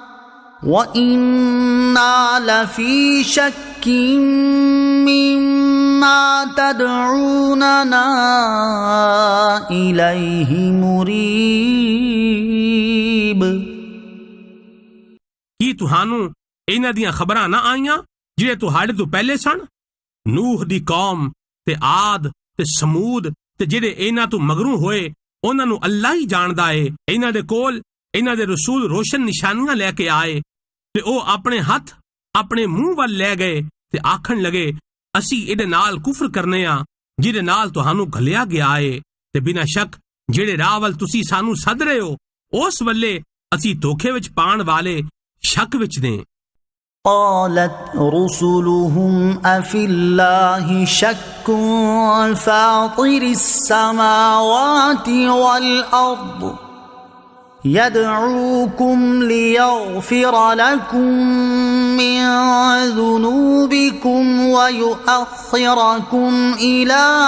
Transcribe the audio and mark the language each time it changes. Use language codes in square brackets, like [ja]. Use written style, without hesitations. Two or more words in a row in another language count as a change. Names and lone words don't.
[ar] تدعوننا ما تدعوننا إليه مريب [pa] ਕੀ ਤੁਹਾਨੂੰ ਇਹਨਾਂ ਦੀਆਂ ਖਬਰਾਂ ਨਾ ਆਈਆਂ ਜਿਹੜੇ ਤੁਹਾਡੇ ਤੋਂ ਪਹਿਲੇ ਸਨ? ਨੂਹ ਦੀ ਕੌਮ ਤੇ ਆਦ ਤੇ ਸਮੂਦ ਤੇ ਜਿਹੜੇ ਇਹਨਾਂ ਤੋਂ ਮਗਰੋਂ ਹੋਏ, ਉਹਨਾਂ ਨੂੰ ਅੱਲਾ ਹੀ ਜਾਣਦਾ ਏ। ਇਹਨਾਂ ਦੇ ਕੋਲ ਇਹਨਾਂ ਦੇ ਰਸੂਲ ਰੋਸ਼ਨ ਨਿਸ਼ਾਨੀਆਂ ਲੈ ਕੇ ਆਏ ਤੇ ਉਹ ਆਪਣੇ ਹੱਥ ਆਪਣੇ ਮੂੰਹ ਵੱਲ ਲੈ ਗਏ ਤੇ ਆਖਣ ਲਗੇ, ਅਸੀਂ ਇਹਦੇ ਨਾਲ ਕੁਫਰ ਕਰਨੇ ਆ ਜਿਹਦੇ ਨਾਲ ਤੁਹਾਨੂੰ ਘੱਲਿਆ ਗਿਆ ਏ, ਤੇ ਬਿਨਾਂ ਸ਼ੱਕ ਜਿਹੜੇ ਰਾਹ ਵੱਲ ਤੁਸੀਂ ਸਾਨੂੰ ਸੱਦ ਰਹੇ ਹੋ ਉਸ ਵੱਲੇ ਅਸੀਂ ਧੋਖੇ ਵਿੱਚ ਪਾਣ ਵਾਲੇ ਸ਼ੱਕ ਵਿੱਚ ਨੇ। [ar] قالت رسلهم أفي الله شك فاطر السماوات والأرض يدعوكم ليغفر لكم من ذنوبكم ويؤخركم إلى